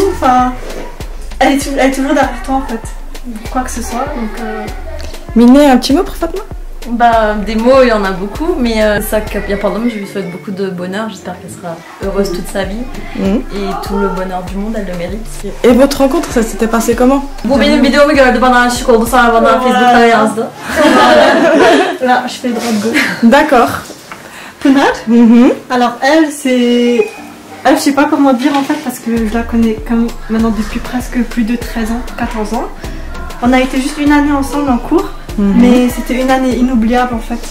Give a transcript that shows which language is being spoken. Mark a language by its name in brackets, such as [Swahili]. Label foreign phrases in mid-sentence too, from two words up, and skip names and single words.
[French] Enfin, elle est toujours derrière toi en fait. Quoi que ce soit. Donc, Minet, un petit mot pour Fatma? Bah, des mots, il y en a beaucoup, mais ça, pardon, je lui souhaite beaucoup de bonheur. J'espère qu'elle sera heureuse toute sa vie et tout le bonheur du monde, elle le mérite. Et votre rencontre, ça s'était passé comment? [Turkish] Bu benim videomu gördü, bana aşık oldu, sonra bana Facebook'ta yazdı. [French] Là, je fais droit de gauche. D'accord. Pounad. Alors elle, c'est... Elle, je sais pas comment dire en fait, parce que je la connais comme maintenant depuis presque plus de 13 ans, 14 ans. On a été juste une année ensemble en cours. Mais c'était une année inoubliable en fait.